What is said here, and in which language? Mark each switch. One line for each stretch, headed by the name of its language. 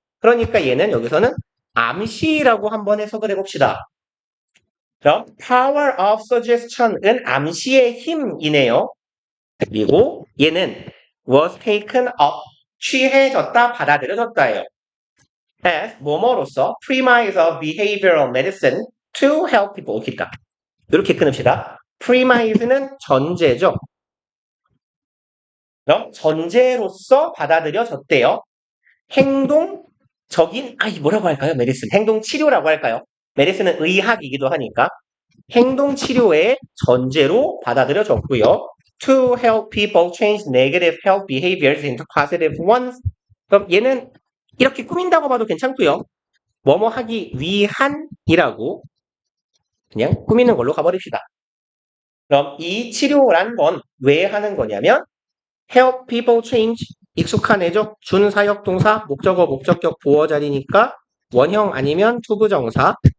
Korean: 그러니까 얘는 여기서는 암시라고 한번 해석을 해봅시다. 그럼 power of suggestion은 암시의 힘이네요. 그리고 얘는
English: was taken up,
Korean: 취해졌다, 받아들여졌다예요.
English: as
Korean: 뭐뭐로서
English: premise of behavioral medicine to help people.
Korean: 기다. 이렇게 끊읍시다. premise는 전제죠. 그럼 전제로서 받아들여졌대요. 행동적인, 뭐라고 할까요? 메디슨. 행동치료라고 할까요? 메디슨은 의학이기도 하니까. 행동치료의 전제로 받아들여졌고요.
English: To help people change negative health behaviors into positive ones.
Korean: 그럼 얘는 이렇게 꾸민다고 봐도 괜찮고요. 뭐뭐 하기 위한이라고 그냥 꾸미는 걸로 가버립시다. 그럼 이 치료란 건 왜 하는 거냐면
English: help people change
Korean: 익숙한 애죠. 준사역동사 목적어 목적격 보어 자리니까 원형 아니면 투부정사.